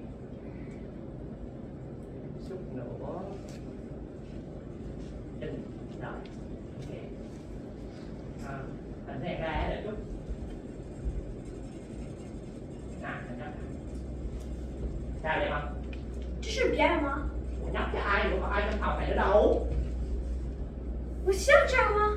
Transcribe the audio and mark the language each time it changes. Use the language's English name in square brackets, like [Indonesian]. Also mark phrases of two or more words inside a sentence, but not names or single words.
[Vietnamese] Chút nữa. Chân. Rồi. Ok. Hình này ra để chút. Nào, hình nhóc. Sao đẹp không? [Chinese] 这是别人吗？ [Vietnamese] Ủa, nhóc cho ai nữa, có ai trong phòng này nữa đâu. [Chinese] 我像这样吗？